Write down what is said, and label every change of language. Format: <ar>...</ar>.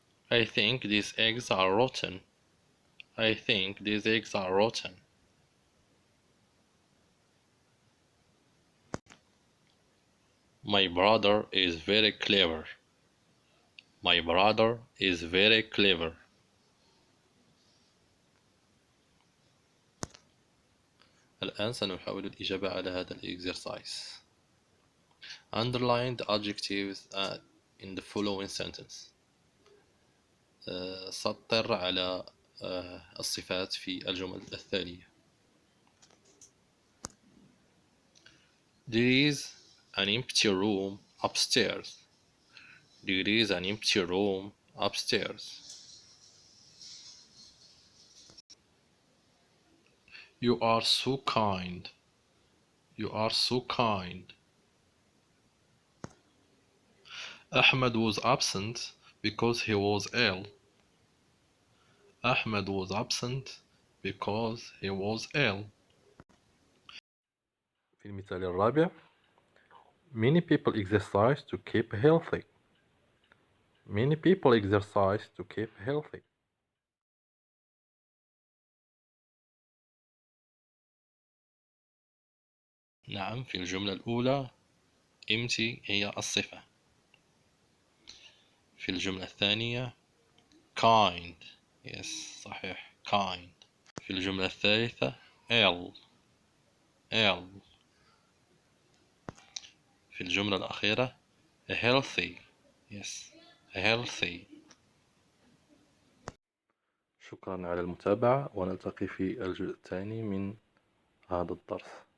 <en>I think these eggs are rotten. I think these eggs are rotten. My brother is very clever. My brother is very clever.</en> <ar>الآن سنحاول الإجابة على هذا الإكسرسايز.</ar> <en>Underline the adjectives in the following sentence.</en> <ar>سطر على الصفات في الجمل التالية.</ar> <en>There is an empty room upstairs. There is an empty room upstairs. You are so kind. You are so kind. Ahmed was absent because he was ill. Ahmed was absent because he was ill.</en> <ar>في المثال الرابع.</ar> <en>Many people exercise to keep healthy. Many people exercise to keep healthy.</en> <ar>نعم، في الجملة الأولى empty هي الصفة. في الجملة الثانية kind.</ar> <en>yes</en> <ar>صحيح</ar> <en>kind.</en> <ar>في الجملة الثالثة ill. في الجملة الأخيرة healthy.</ar> <en>yes healthy.</en> <ar>شكرا على المتابعة ونلتقي في الجزء الثاني من هذا الدرس.</ar>